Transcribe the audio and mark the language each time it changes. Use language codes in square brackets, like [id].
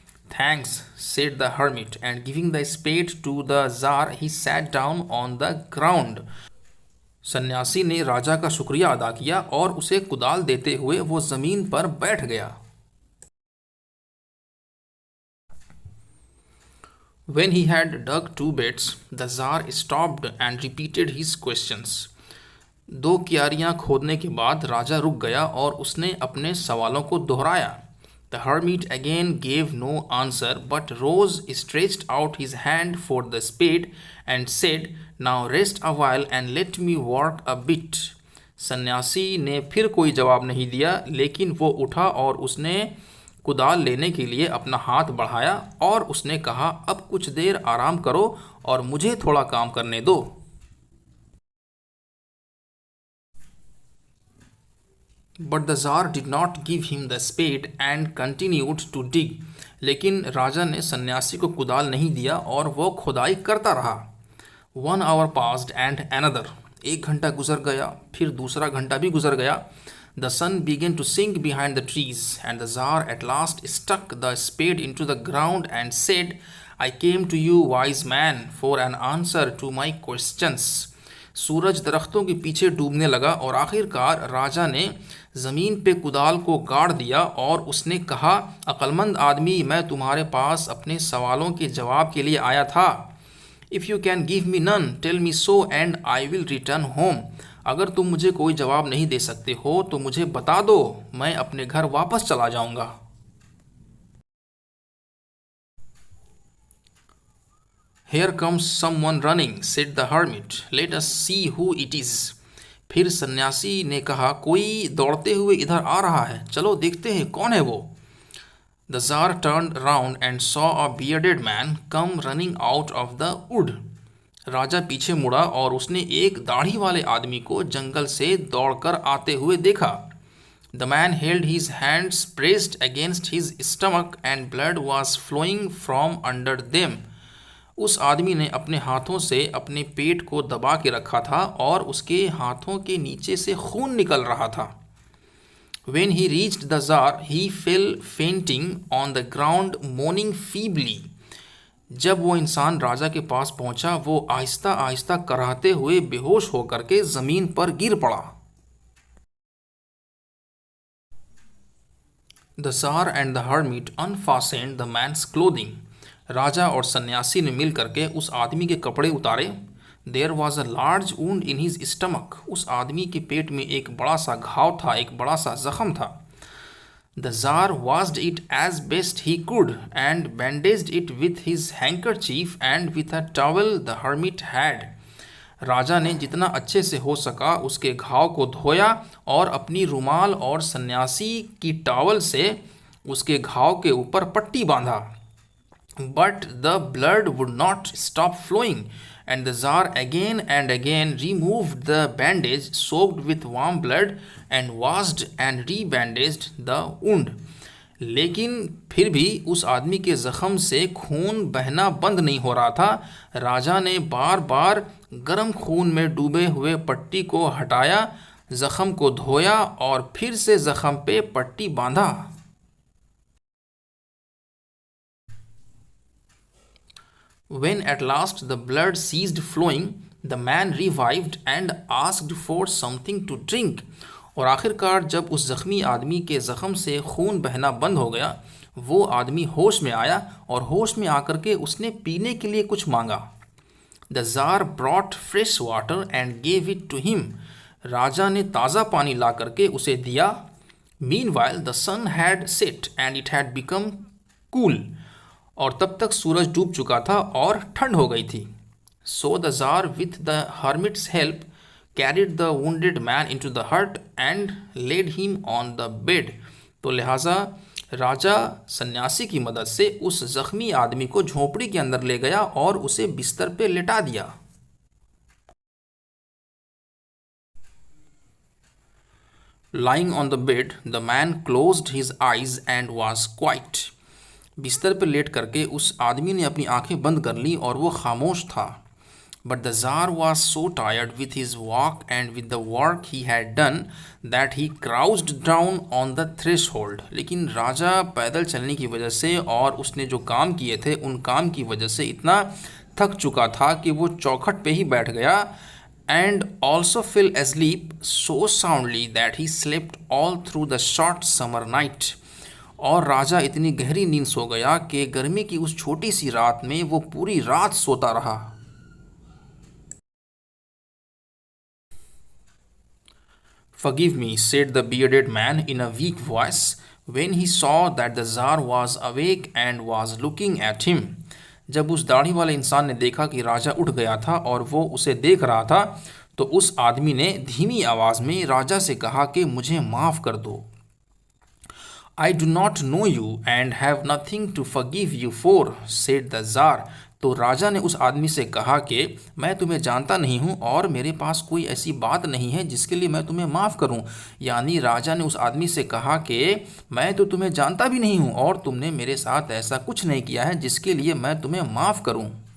[en] Thanks said the hermit and giving the spade to the tsar he sat down on the ground. [hi] सन्यासी ने राजा का शुक्रिया अदा किया और उसे कुदाल देते हुए वो जमीन पर बैठ गया। [en] When he had dug 2 bits, the Tsar stopped and repeated his questions. [hi] 2 क्यारियां खोदने के बाद राजा रुक गया और उसने अपने सवालों को दोहराया। [en] The hermit again gave no answer but rose, stretched out his hand for the spade and said, "Now rest a while and let me work a bit." [hi] सन्यासी ने फिर कोई जवाब नहीं दिया, लेकिन वो उठा और उसने कुदाल लेने के लिए अपना हाथ बढ़ाया और उसने कहा, अब कुछ देर आराम करो और मुझे थोड़ा काम करने दो। [en] But the Tsar did not give him the spade and continued to dig. [hi] लेकिन राजा ने सन्यासी को कुदाल नहीं दिया और वो खुदाई करता रहा। [en] 1 hour passed and another. [hi] 1 घंटा गुजर गया, फिर दूसरा घंटा भी गुजर गया। [en] The sun began to sink behind the trees, and the Tsar at last stuck the spade into the ground and said, "I came to you, wise man, for an answer to my questions." [hi] सूरज दरख्तों के पीछे डूबने लगा और आखिरकार राजा ने ज़मीन पे कुदाल को गाड़ दिया और उसने कहा, अक्लमंद आदमी, मैं तुम्हारे पास अपने सवालों के जवाब के लिए आया था। [en] If you can give me none tell me so and I will return home. [hi] अगर तुम मुझे कोई जवाब नहीं दे सकते हो तो मुझे बता दो, मैं अपने घर वापस चला जाऊंगा। [en] Here comes someone running, said the hermit. Let us see who it is. [hi] फिर सन्यासी ने कहा, कोई दौड़ते हुए इधर आ रहा है, चलो देखते हैं कौन है वो। [en] The Tsar turned round and saw a bearded man come running out of the wood. [hi] राजा पीछे मुड़ा और उसने एक दाढ़ी वाले आदमी को जंगल से दौड़कर आते हुए देखा। [en] The man held his hands pressed against his stomach and blood was flowing from under them. [hi] उस आदमी ने अपने हाथों से अपने पेट को दबा के रखा था और उसके हाथों के नीचे से खून निकल रहा था। [en] When he reached the Tsar, he fell fainting on the ground, moaning feebly. [hi] जब वो इंसान राजा के पास पहुंचा, वो आहिस्ता आहिस्ता कराहते हुए बेहोश होकर के जमीन पर गिर पड़ा। [en] The Tsar and the hermit unfastened the man's clothing. [hi] राजा और सन्यासी ने मिल करके उस आदमी के कपड़े उतारे। [en] There was a large wound in his stomach. [hi] उस आदमी के पेट में एक बड़ा सा घाव था, एक बड़ा सा जख्म था। [en] The Tsar washed it as best he could and bandaged it with his handkerchief and with a towel the hermit had. [hi] राजा ने जितना अच्छे से हो सका उसके घाव को धोया और अपनी रुमाल और सन्यासी की टॉवल से उसके घाव के ऊपर पट्टी बांधा। [en] But the blood would not stop flowing, and the Tsar again and again removed the bandage soaked with warm blood and washed and rebandaged the wound. [hi] लेकिन फिर भी उस आदमी के ज़ख़म से खून बहना बंद नहीं हो रहा था। राजा ने बार बार गर्म खून में डूबे हुए पट्टी को हटाया, ज़ख़म को धोया और फिर से ज़ख़म पे पट्टी बांधा। [en] When at last the blood ceased flowing, the man revived and asked for something to drink. [hi] और आखिरकार जब उस ज़ख्मी आदमी के ज़ख़म से खून बहना बंद हो गया, वो आदमी होश में आया और होश में आकर के उसने पीने के लिए कुछ मांगा। [en] The Tsar brought fresh water and gave it to him. [hi] राजा ने ताज़ा पानी ला करके उसे दिया। [en] Meanwhile the sun had set and it had become cool. [hi] और तब तक सूरज डूब चुका था और ठंड हो गई थी। [en] So the Tsar with the hermit's help carried the wounded man into the hut and laid him on the bed. [hi] तो लिहाजा राजा सन्यासी की मदद से उस जख्मी आदमी को झोपड़ी के अंदर ले गया और उसे बिस्तर पे लेटा दिया. [en] Lying on the bed, the man closed his eyes and was quiet. [hi] बिस्तर पर लेट करके उस आदमी ने अपनी आंखें बंद कर ली और वो खामोश था. [en] But the Tsar was so tired with his walk and with the work he had done that he crouched down on the threshold. [hi] लेकिन राजा पैदल चलने की वजह से और उसने जो काम किए थे उन काम की वजह से इतना थक चुका था कि वो चौखट पे ही बैठ गया. [en] And also fell asleep so soundly that he slept all through the short summer night. [hi] और राजा इतनी गहरी नींद सो गया कि गर्मी की उस छोटी सी रात में वो पूरी रात सोता रहा. [en] Forgive me, said the bearded man in a weak voice, when he saw that the Tsar was awake and was looking at him. [hi] जब उस दाढ़ी वाले इंसान ने देखा कि राजा उठ गया था और वो उसे देख रहा था, तो उस आदमी ने धीमी आवाज़ में राजा से कहा कि मुझे माफ़ कर दो. [en] I do not know you and have nothing to forgive you for, said the Tsar. [hi] तो राजा ने उस आदमी से कहा कि मैं तुम्हें जानता नहीं हूँ और मेरे पास कोई ऐसी बात नहीं है जिसके लिए मैं तुम्हें माफ़ करूँ. यानी राजा ने उस आदमी से कहा कि मैं तो तुम्हें जानता भी नहीं हूँ और तुमने मेरे साथ ऐसा कुछ नहीं किया है जिसके लिए मैं तुम्हें माफ़ करूँ.